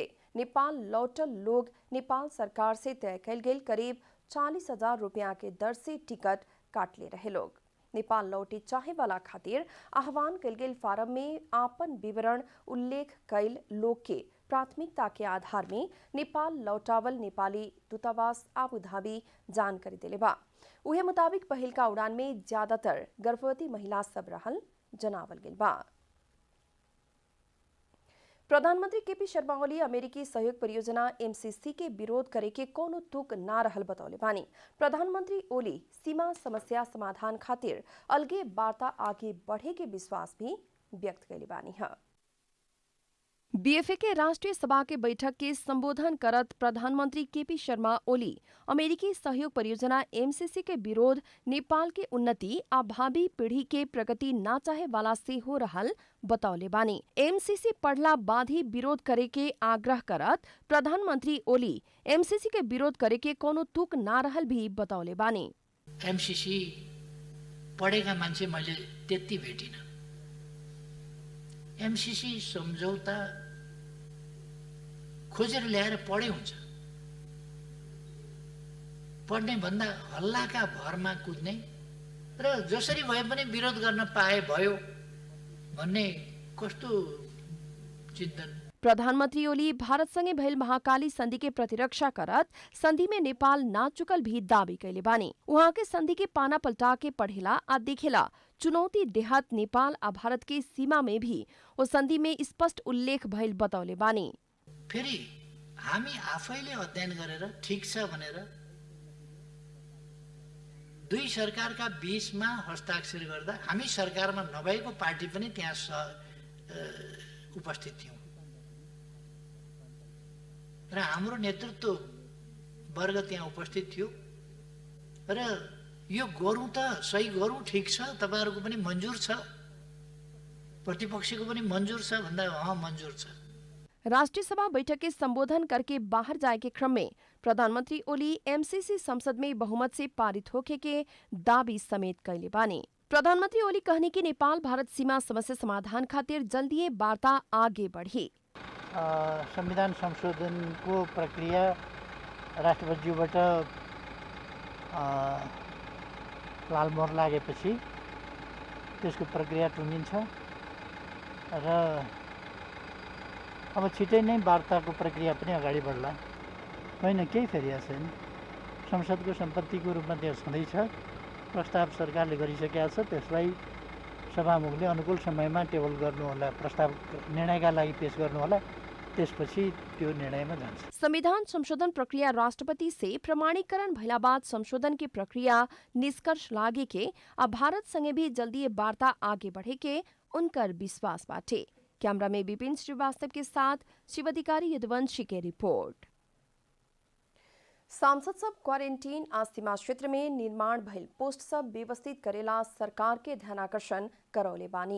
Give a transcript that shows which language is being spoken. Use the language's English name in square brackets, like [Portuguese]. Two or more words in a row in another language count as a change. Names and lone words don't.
[Bhojpuri] नेपाल लौटल लोग नेपाल सरकार से तय कल गेल करीब 40,000 रुपया के दर से टिकट काट ले रहे लोग। नेपाल लौटे चाहे वाला खातिर आह्वान कल गेल फारम में आपन विवरण उल्लेख कैल लोग के प्राथमिकता के आधार में नेपाल लौटावल नेपाली दूतावास आबुधाबी जानकारी दिले बा। उहे मुताबिक पहिल का उड़ान में ज्यादातर गर्भवती महिला सब रहल जनावल गेल बा। प्रधानमंत्री केपी शर्मा ओली अमेरिकी सहयोग परियोजना एमसीसी के विरोध करे के कोनो तुक ना रहल बतौले बानी। प्रधानमंत्री ओली सीमा समस्या समाधान खातिर अलगे वार्ता आगे बढ़े के विश्वास भी व्यक्त कैले बानी है। बीएफए के राष्ट्रीय सभा के बैठक के संबोधन करत प्रधानमंत्री केपी शर्मा ओली अमेरिकी सहयोग परियोजना एमसीसी के विरोध नेपाल के उन्नति आ भावी पीढ़ी के प्रगति ना चाहे वाला से हो रहल बतौले बानी। एमसीसी पढ़ला बाद ही विरोध करे के आग्रह करत प्रधानमंत्री ओली एमसीसी के विरोध करे के कोनो तुक ना रहल भी बतौले बानी। [Nepali] एमसीसी पढेका मान्छे मैले त्यति भेटिन। एमसीसी सम्झौता खोजेर ल्याएर पढे हुन्छ। पढ्ने भन्दा हल्लाका भरमा कुद्ने र जसरी भए पनि विरोध गर्न पाए भयो भन्ने कस्तो चिन्तन। [Bhojpuri] प्रधानमंत्री ओली भारत संगे भइल महाकाली संधि के प्रतिरक्षा करत संधि में नेपाल ना चुकल भी दावी कैले बानी। वहाँ के संधि के पाना पलटा के पढ़ेला आ देखेला चुनौती देहात नेपाल आ भारत के सीमा में भी वो संधि में स्पष्ट उल्लेख भइल बतौले बानी। [Nepali] फेरि हामी आफैले अध्ययन गरेर ठीक छ भनेर दुई सरकारका बीचमा हस्ताक्षर गर्दा हामी सरकारमा नभएको पार्टी पनि त्यहाँ उपस्थित थियौं र हाम्रो नेतृत्व वर्ग त्यहाँ उपस्थित थियो र यो गरौँ त सही गरौँ ठीक छ तपाईहरुको पनि मन्जुर छ प्रतिपक्षको पनि मन्जुर छ भन्दा मन्जुर छ। [Bhojpuri] राष्ट्रीय सभा बैठक के संबोधन करके बाहर जाए के क्रम में प्रधानमंत्री ओली एमसीसी संसद में बहुमत से पारित होके के दावी समेत कैले बानी। प्रधानमंत्री ओली कहने की नेपाल भारत सीमा समस्या समाधान खातिर जल्दी वार्ता आगे बढ़ी। [Nepali] संविधान संशोधनको प्रक्रिया राष्ट्रपतिज्यूबाट लालमोहर लागेपछि त्यसको प्रक्रिया टुङ्गिन्छ र अब छिटै नै वार्ताको प्रक्रिया पनि अगाडि बढ्ला। होइन केही फेरि छैन। संसदको सम्पत्तिको रूपमा त्यो छँदैछ। प्रस्ताव सरकारले गरिसकेका छ, त्यसलाई सभामुखले अनुकूल समयमा टेबल गर्नुहोला, प्रस्ताव निर्णयका लागि पेश गर्नुहोला, त्यसपछि त्यो निर्णयमा जान्छ। [Bhojpuri] संविधान संशोधन प्रक्रिया राष्ट्रपति से प्रमाणीकरण भइला बाद संशोधन की प्रक्रिया निष्कर्ष लागे के अब भारत संगे भी जल्दी ये वार्ता आगे बढ़े के उनकर विश्वास बाटे। कैमरा में विपिन श्रीवास्तव के साथ शिवाधिकारी यदुवंशी के रिपोर्ट। सांसद सब क्वारेंटीन आ सीमा क्षेत्र में निर्माण भइल पोस्ट सब व्यवस्थित करेला सरकार के ध्यानाकर्षण करौले बानी।